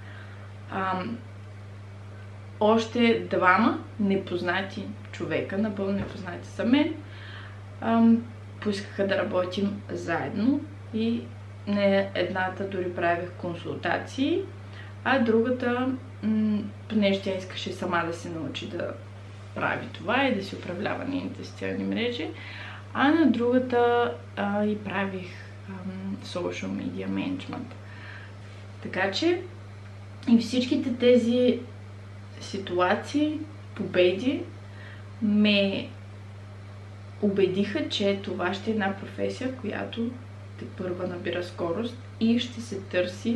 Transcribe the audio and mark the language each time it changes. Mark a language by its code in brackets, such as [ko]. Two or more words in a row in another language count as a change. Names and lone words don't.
[bg] още двама непознати човека, напълно непознати за мен, поискаха да работим заедно и не едната дори правих консултации, а другата, понеже тя искаше сама да се научи да прави това и да си управлява нейните социални мрежи, а на другата и правих [en] social media management. [bg] Така че и всичките тези ситуации, победи ме убедиха, че това ще е една професия, която тепърва набира скорост и ще се търси.